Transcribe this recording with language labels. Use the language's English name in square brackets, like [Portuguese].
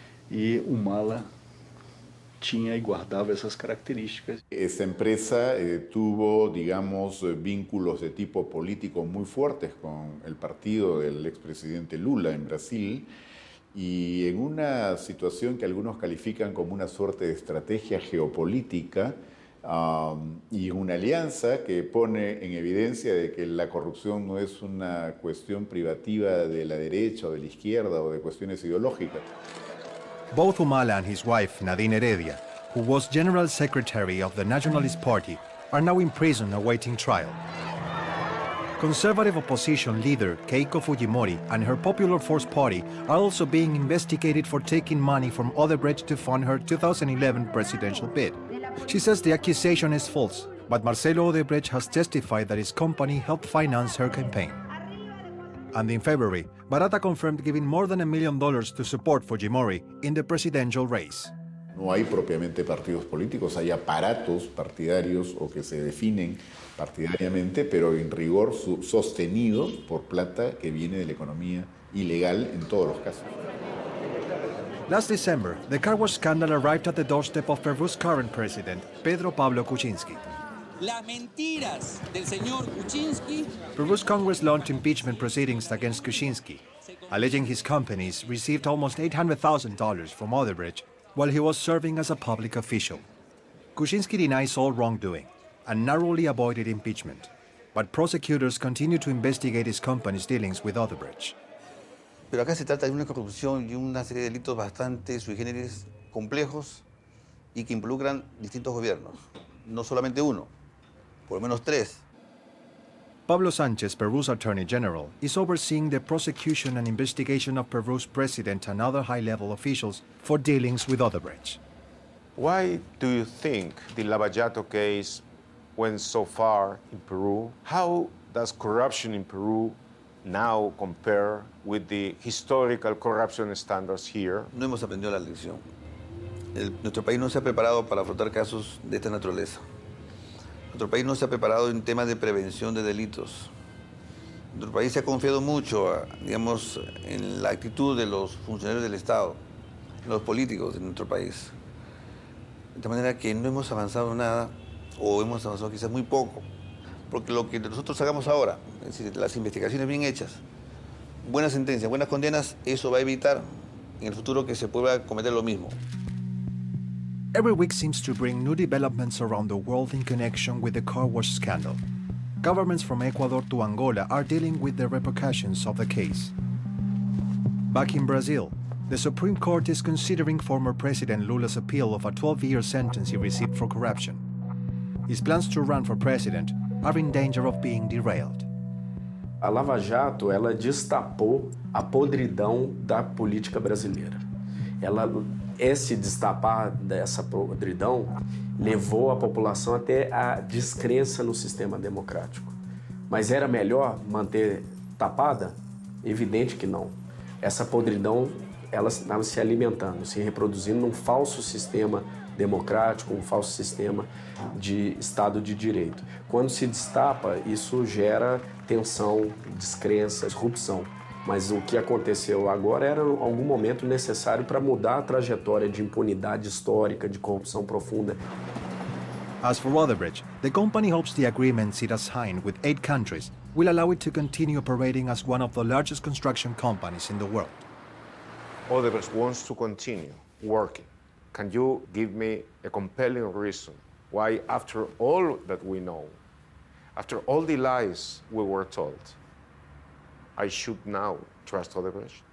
[Portuguese] E o Humala tinha [Spanish] y guardaba esas características. Esta empresa tuvo, digamos, vínculos de tipo político muy fuertes con el partido del expresidente Lula en Brasil, y en una situación que algunos califican como una suerte de estrategia geopolítica y una alianza que pone en evidencia de que la corrupción no es una cuestión privativa de la derecha o de la izquierda o de cuestiones ideológicas. [English] Both Humala and his wife, Nadine Heredia, who was General Secretary of the Nationalist Party, are now in prison awaiting trial. Conservative opposition leader Keiko Fujimori and her Popular Force Party are also being investigated for taking money from Odebrecht to fund her 2011 presidential bid. She says the accusation is false, but Marcelo Odebrecht has testified that his company helped finance her campaign. And in February, Barata confirmed giving more than $1 million to support Fujimori in the presidential race. [Spanish] No hay propiamente partidos políticos, hay aparatos partidarios o que se definen partidariamente, pero en rigor sostenidos por plata que viene de la economía ilegal en todos los casos. [English] Last December, the car wash scandal arrived at the doorstep of Peru's current president, Pedro Pablo Kuczynski. [Spanish] Las mentiras del señor Kuczynski. [English] Peru's Congress launched impeachment proceedings against Kuczynski, alleging his companies received almost $800,000 from Odebrecht while he was serving as a public official. Kuczynski denies all wrongdoing and narrowly avoided impeachment, but prosecutors continue to investigate his company's dealings with Odebrecht. [Spanish] Pero acá se trata de una corrupción y una serie de delitos bastante sui generis complejos y que involucran distintos gobiernos, no solamente uno, por lo menos tres. [English] Pablo Sánchez, Peru's Attorney General, is overseeing the prosecution and investigation of Peru's president and other high-level officials for dealings with Odebrecht. Why do you think the Lava Jato case went so far in Peru? How does corruption in Peru now compare with the historical corruption standards here? [Spanish] No hemos aprendido la lección. Nuestro país no se ha preparado para afrontar casos de esta naturaleza. Nuestro país no se ha preparado en temas de prevención de delitos. Nuestro país se ha confiado mucho, digamos, en la actitud de los funcionarios del Estado, los políticos de nuestro país. De manera que no hemos avanzado nada, o hemos avanzado quizás muy poco, porque lo que nosotros hagamos ahora, es decir, las investigaciones bien hechas, buenas sentencias, buenas condenas, eso va a evitar en el futuro que se pueda cometer lo mismo. [English] Every week seems to bring new developments around the world in connection with the car wash scandal. Governments from Ecuador to Angola are dealing with the repercussions of the case. Back in Brazil, the Supreme Court is considering former President Lula's appeal of a 12-year sentence he received for corruption. His plans to run for president are in danger of being derailed. [Portuguese] A Lava Jato, ela destapou a podridão da política brasileira. Esse destapar dessa podridão levou a população até a descrença no sistema democrático. Mas era melhor manter tapada? Evidente que não. Essa podridão, ela estava se alimentando, se reproduzindo num falso sistema democrático, um falso sistema de Estado de Direito. Quando se destapa, isso gera tensão, descrença, corrupção. Mas o que aconteceu agora era algum momento necessário para mudar a trajetória de impunidade histórica, de corrupção profunda. [English] As for Odebrecht, the company hopes the agreements it has signed with 8 countries will allow it to continue operating as one of the largest construction companies in the world. Odebrecht wants to continue working. Can you give me a compelling reason why, after all that we know, after all the lies we were told, I should now trust Odebrecht?